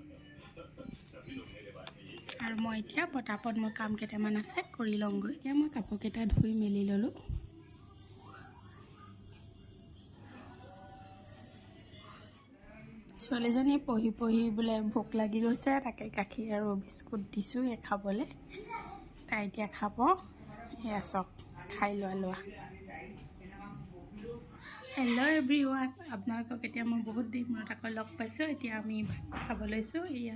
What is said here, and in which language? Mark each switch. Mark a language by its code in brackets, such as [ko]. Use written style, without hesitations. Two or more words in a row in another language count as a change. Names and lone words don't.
[as] আৰু মই এতিয়া পটাপট মোৰ কাম কেইটামান আছে কৰি লওঁগৈ এতিয়া মই কাপোৰ কেইটা ধুই মেলি ললো ছোৱালীজনী পঢ়ি পঢ়ি বোলে ভোক লাগি গৈছে তাকে গাখীৰ আৰু বিস্কুট দিছো খাবলৈ তাই এতিয়া খাব এয়া চক খাই লোৱা [en] hello everyone [as] आपनालोকক এতিয়া মই বহুত দিন মনত আকৌ লগ পাইছো এতিয়া আমি ভাত খাব লৈছো ইয়া